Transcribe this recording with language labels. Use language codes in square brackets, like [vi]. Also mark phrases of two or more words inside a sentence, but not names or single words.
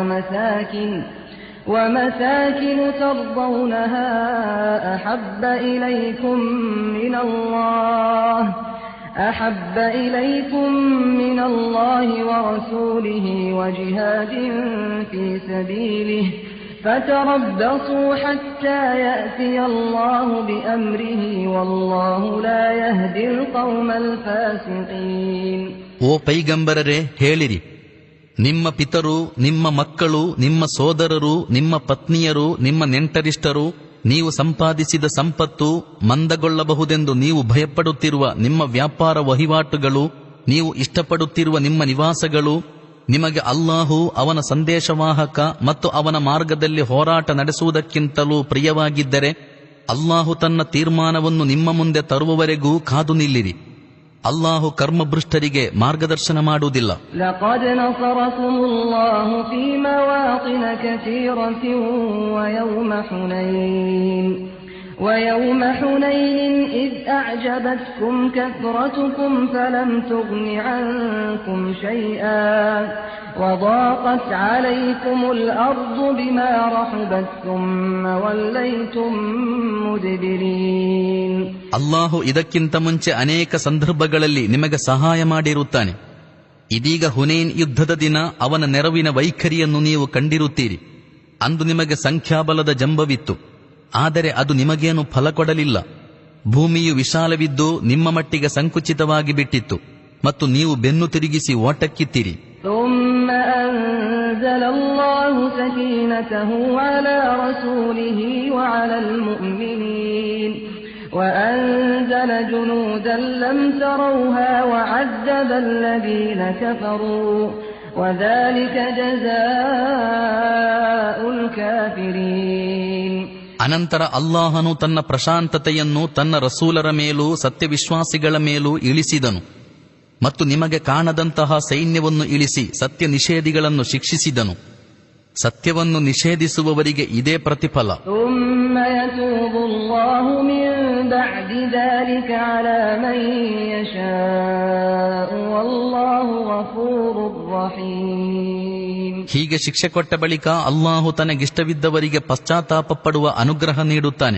[ar] ومساكن ترضونها أحب إليكم من الله ورسوله وجهاد في سبيله فتربصوا حتى يأتي الله بأمره والله لا يهدي القوم الفاسقين. [kn] ಓ ಪೈಗಂಬರರೇ, ಹೇಳಿರಿ, ನಿಮ್ಮ ಪಿತರು, ನಿಮ್ಮ ಮಕ್ಕಳು, ನಿಮ್ಮ ಸೋದರರು, ನಿಮ್ಮ ಪತ್ನಿಯರು, ನಿಮ್ಮ ನೆಂಟರಿಷ್ಟರು, ನೀವು ಸಂಪಾದಿಸಿದ ಸಂಪತ್ತು, ಮಂದಗೊಳ್ಳಬಹುದೆಂದು ನೀವು ಭಯಪಡುತ್ತಿರುವ ನಿಮ್ಮ ವ್ಯಾಪಾರ ವಹಿವಾಟುಗಳು ನೀವು ಇಷ್ಟಪಡುತ್ತಿರುವ ನಿಮ್ಮ ನಿವಾಸಗಳು ನಿಮಗೆ ಅಲ್ಲಾಹು ಅವನ ಸಂದೇಶವಾಹಕ ಮತ್ತು ಅವನ ಮಾರ್ಗದಲ್ಲಿ ಹೋರಾಟ ನಡೆಸುವುದಕ್ಕಿಂತಲೂ ಪ್ರಿಯವಾಗಿದ್ದರೆ ಅಲ್ಲಾಹು ತನ್ನ ತೀರ್ಮಾನವನ್ನು ನಿಮ್ಮ ಮುಂದೆ ತರುವವರೆಗೂ ಕಾದು ನಿಲ್ಲಿರಿ. ಅಲ್ಲಾಹು ಕರ್ಮಭ್ರಷ್ಟರಿಗೆ ಮಾರ್ಗದರ್ಶನ ಮಾಡುವುದಿಲ್ಲ. [ar] لقد نصركم الله في مواطن كثيرة ويوم حنين إذ أعجبتكم كثرتكم فلم تغن عنكم شيئا وضاقت عليكم الأرض بما رحبت ثم وليتم مدبرين. [kn] ಅಲ್ಲಾಹು ಇದಕ್ಕಿಂತ ಮುಂಚೆ ಅನೇಕ ಸಂದರ್ಭಗಳಲ್ಲಿ ನಿಮಗೆ ಸಹಾಯ ಮಾಡಿರುತ್ತಾನೆ. ಇದೀಗ ಹುನೈನ್ ಯುದ್ಧದ ದಿನ ಅವನ ನೆರವಿನ ವೈಖರಿಯನ್ನು ನೀವು ಕಂಡಿರುತ್ತೀರಿ. ಅಂದು ನಿಮಗೆ ಸಂಖ್ಯಾಬಲದ ಜಂಬವಿತ್ತು, ಆದರೆ ಅದು ನಿಮಗೇನು ಫಲ ಕೊಡಲಿಲ್ಲ. ಭೂಮಿಯು ವಿಶಾಲವಿದ್ದು ನಿಮ್ಮ ಮಟ್ಟಿಗೆ ಸಂಕುಚಿತವಾಗಿ ಬಿಟ್ಟಿತ್ತು ಮತ್ತು ನೀವು ಬೆನ್ನು ತಿರುಗಿಸಿ ಓಟಕ್ಕಿತ್ತಿರಿ. [ar] ثم أنزل الله سكينته على رسوله وعلى المؤمنين وأنزل جنودا لم تروها وعذب الذين كفروا وذلك جزاء الكافرين. [kn] ಅನಂತರ ಅಲ್ಲಾಹನು ತನ್ನ ಪ್ರಶಾಂತತೆಯನ್ನು ತನ್ನ ರಸೂಲರ ಮೇಲೂ ಸತ್ಯವಿಶ್ವಾಸಿಗಳ ಮೇಲೂ ಇಳಿಸಿದನು ಮತ್ತು ನಿಮಗೆ ಕಾಣದಂತಹ ಸೈನ್ಯವನ್ನು ಇಳಿಸಿ ಸತ್ಯ ನಿಷೇಧಿಗಳನ್ನು ಶಿಕ್ಷಿಸಿದನು. ಸತ್ಯವನ್ನು ನಿಷೇಧಿಸುವವರಿಗೆ ಇದೇ ಪ್ರತಿಫಲ. ಹೀಗೆ ಶಿಕ್ಷೆ ಕೊಟ್ಟ ಬಳಿಕ ಅಲ್ಲಾಹು ತನಗಿಷ್ಟವಿದ್ದವರಿಗೆ ಪಶ್ಚಾತ್ತಾಪ ಪಡುವ ಅನುಗ್ರಹ ನೀಡುತ್ತಾನೆ.